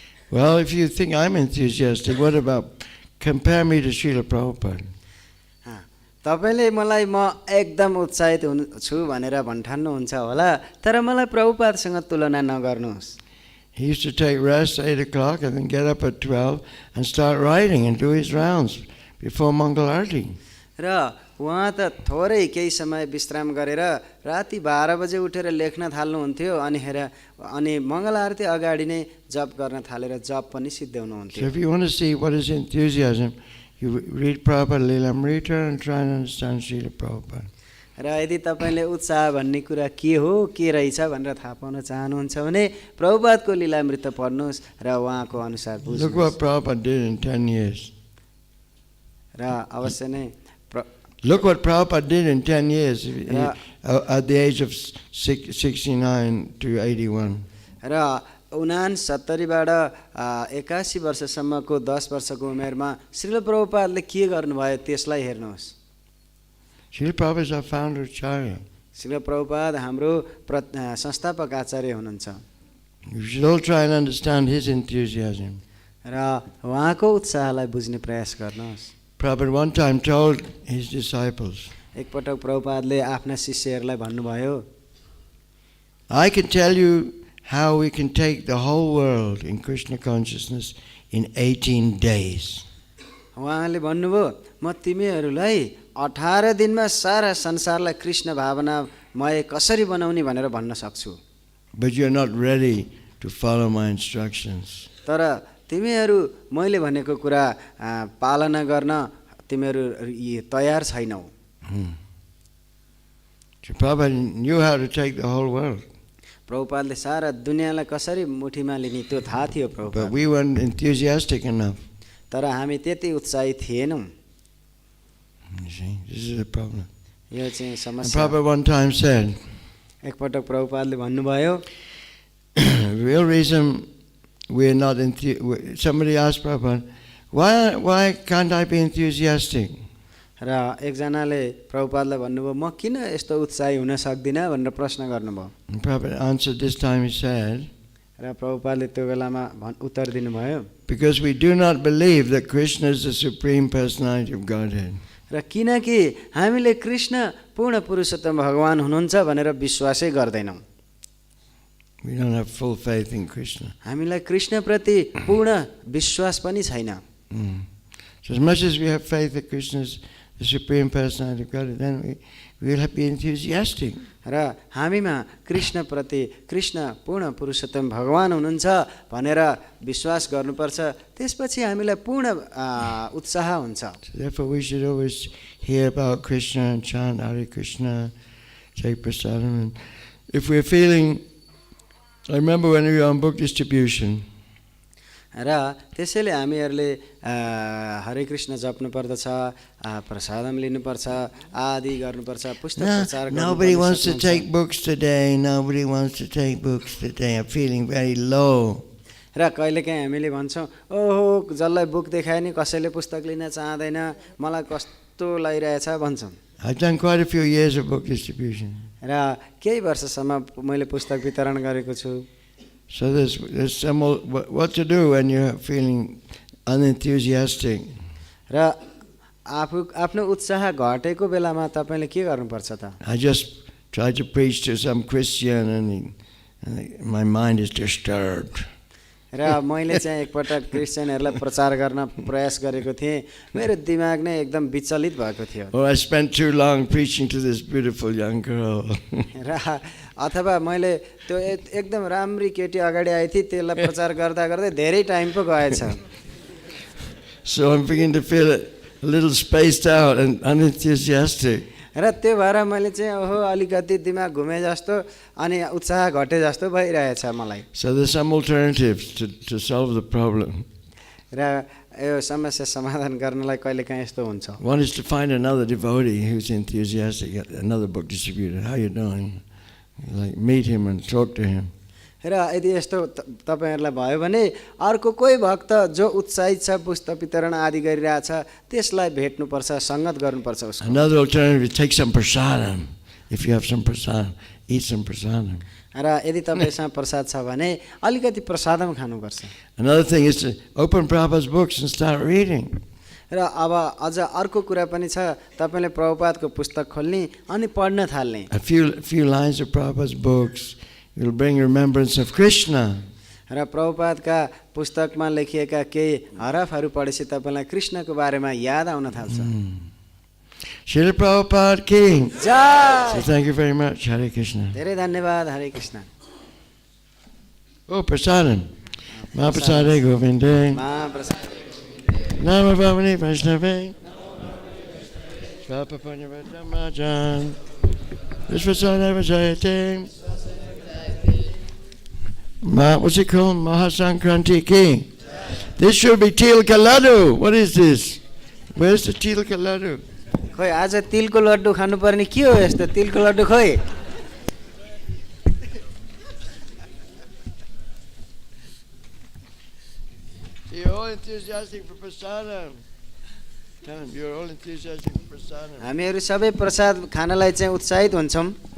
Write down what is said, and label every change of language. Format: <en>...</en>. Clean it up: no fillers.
<en>Well, if you think I'm enthusiastic, what about compare me to Srila Prabhupada?</en> <ne>तपाईले मलाई म एकदम उत्साहित छु भनेर भन्ठान्नुहुन्छ होला तर मलाई प्रभुपादसँग तुलना नगर्नुहोस्</ne> <en>He used to take rest at 8 o'clock and then get up at 12 and start riding and do his rounds before Mangal Arati.</en> <ne>र उहाँ त थोरै केही समय विश्राम गरेर राति 12 बजे उठेर लेख्न थाल्नुहुन्थ्यो अनि मङ्गल आरती अगाडि नै जप गर्न थालेर जप पनि सिद्ध्याउनुहुन्थ्यो।</ne> <en>So if you want to see what is enthusiasm, you read Prabhupada Lilamrita and try and understand Srila Prabhupada.</en> <ne>र यदि तपाईले उत्साह भन्ने कुरा के हो के रहेछ भनेर थाहा पाउन चाहनुहुन्छ भने प्रभुपादको लीलामृत पढ्नुहोस् र उहाँको अनुसार बुझ्नुहोस्।</ne> <en>Look what Prabhupada did in 10 years.</en> <ne>र अवश्य नै</ne> <en>Look what Prabhupada did in 10 years at the age of 69 to 81.</en> <ne>र 69 बाट 81 वर्षसम्मको 10 वर्षको उमेरमा श्रील प्रभुपादले के गर्नुभयो त्यसलाई हेर्नुहोस्।</ne> <en>Srila Prabhupada is our founder acharya.</en> <ne>Srila Prabhupada हाम्रो संस्थापक आचार्य हुनुहुन्छ।</ne> <en>You should all try and understand his enthusiasm.</en> <ne>र उहाँको उत्साहलाई बुझ्ने प्रयास गर्नुहोस्।</ne> <en>Prabhupada one time told his disciples,</en> <ne>एकपटक प्रभुपादले आफ्ना शिष्यहरूलाई भन्नुभयो,</ne> <en>I can tell you how we can take the whole world in Krishna consciousness in 18 days.</en> <ne>उहाँले भन्नुभयो म तिमीहरूलाई 18 दिनमा सारा संसारलाई कृष्ण भावनामय कसरी बनाउने भनेर भन्न सक्छु।</ne> <en>But you're not ready to follow my instructions.</en> <ne>तर तिमीहरू मैले भनेको कुरा पालना गर्न तिमीहरू तयार छैनौ।</ne> <en>So Prabhupada knew how to take the whole world.</en> <ne>प्रभुपादले सारा दुनियाँलाई कसरी मुठीमा लिने त्यो थाहा थियो Prabhupada.</ne> <en>But we weren't enthusiastic enough.</en> <ne>तर हामी त्यति उत्साही थिएनौँ।</ne> <en>You see, this is the problem.</en> <ne>यो चाहिँ</ne> <en>And</en> <ne>समस्या।</ne> <en>Prabhupada one time said,</en> <ne>एकपटक प्रभुपादले भन्नुभयो,</ne> <en>the real reason we're not somebody asked Prabhupada, why can't I be enthusiastic?</en> <ne>र एकजनाले प्रभुपादलाई भन्नुभयो म किन यस्तो उत्साही हुन सक्दिनँ भनेर प्रश्न गर्नुभयो।</ne> <en>And Prabhupada answered this time, he said,</en> <ne>र प्रभुपादले त्यो बेलामा उत्तर दिनुभयो,</ne> <en>because we do not believe that Krishna is the Supreme Personality of Godhead.</en> <ne>र किनकि हामीले कृष्ण पूर्ण पुरुषोत्तम भगवान हुनुहुन्छ भनेर विश्वासै गर्दैनौँ।</ne> <en>We don't have full faith in Krishna.</en> <ne>हामीलाई कृष्णप्रति पूर्ण विश्वास पनि छैन।</ne> <en>So as much as we have faith that Krishna is the Supreme Personality of Godhead, then we will be enthusiastic.</en> <ne>र हामीमा कृष्णप्रति कृष्ण पूर्ण पुरुषोत्तम भगवान हुनुहुन्छ भनेर विश्वास गर्नुपर्छ, त्यसपछि हामीलाई पूर्ण उत्साह हुन्छ।</ne> <en>So therefore we should always hear about Krishna and chant Hare Krishna, take prasadam. And if we're feeling, I remember when we were on book distribution,</en> <ne>र त्यसैले हामीहरूले हरे कृष्ण जप्नु पर्दछ, प्रसादम लिनुपर्छ, आदि गर्नुपर्छ, पुस्तक प्रचार गर्नुपर्छ।</ne> <en>Nobody wants to take books today. Nobody wants to take books today. I'm feeling very low.</en> <ne>र कहिलेकाहीँ हामीले भन्छौँ ओहो जसलाई बुक देखाए नि कसैले पुस्तक लिन चाहदैन, मलाई कस्तो लागिरहेछ भन्छौँ।</ne> <en>I've done quite a few years of book distribution.</en> <ne>र केही वर्षसम्म मैले पुस्तक वितरण गरेको छु।</ne> <en>So there's some what to do when you're feeling unenthusiastic.</en> <ne>र आफ्नो उत्साह घटेको बेलामा तपाईले के गर्नुपर्छ त?</ne> <en>I just tried to preach to some Christian and my mind is disturbed.</en> <ne>र मैले चाहिँ एकपटक क्रिश्चियनहरूलाई प्रचार गर्न प्रयास गरेको थिएँ, मेरो दिमाग नै एकदम विचलित भएको थियो।</ne> <en>Or I spent too long preaching to this beautiful young girl.</en> <ne>र अथवा मैले त्यो एकदम राम्री केटी अगाडि आइ थिए त्यसलाई प्रचार गर्दा गर्दै धेरै टाइम पो गएछ।</ne> <en>So I'm beginning to feel a little spaced out and unenthusiastic.</en> <ne>र त्यो भएर मैले चाहिँ ओहो अलिकति दिमाग घुमे जस्तो अनि उत्साह घटे जस्तो भइरहेछ मलाई।</ne> <en>So there's some alternatives to solve the problem.</en> <ne>र यो समस्या समाधान गर्नलाई कहिलेकाहीँ यस्तो हुन्छ।</ne> <en>One is to find another devotee who's enthusiastic, another book distributor. How you doing? Like meet him and talk to him.</en> <ne>र यदि यस्तो तपाईहरुलाई भयो भने अर्को कोही भक्त जो उत्साहित छ पुस्तक वितरण आदि गरिरहेछ त्यसलाई भेट्नुपर्छ, संगत गर्नुपर्छ उसको।</ne> <en>Another alternative is take some prasadam. If you have some prasadam, eat some prasadam.</en> <ne>र यदि तपाईसँग प्रसाद छ भने अलिकति प्रसादम खानुपर्छ।</ne> <en>Another thing is to open Prabhupada's books and start reading.</en> <ne>र अब अझ अर्को कुरा पनि छ, तपाईले प्रभुपादको पुस्तक खोल्ने अनि पढ्न थाल्ने।</ne> <en>A few lines of Prabhupada's books will bring remembrance of Krishna.</en> <ne>र प्रभुपादका पुस्तकमा लेखिएका केही हरफहरू पढेपछि तपाईलाई कृष्णको बारेमा याद आउन थाल्छ।</ne> <en>Srila Prabhupada King. Jai. So thank you very much. Hare Krishna.</en> <ne>धेरै धन्यवाद हरे Krishna</ne> <en>Oh, prasadam.</en> <sa>Mahaprasade Govinde.</sa> <ne>महाप्रसाद</ne> <sa>Nama Bhavani Vaishnave. Svapapanya Vajamajan. Vishvasana Vajayate.</sa> <en>What's it called? Mahasankranti King. This should be Tilka Laddu. What is this? Where's the Tilka Laddu?</en> <ne>खोइ आज तिलको लड्डु खानुपर्ने के हो यस्तो तिलको लड्डु खोइ</ne> <en>You're all enthusiastic for prasadam. Tell them, you're all enthusiastic for prasadam.</en> <ne>हामीहरू सबै प्रसाद खानलाई चाहिँ उत्साहित हुन्छौँ</ne>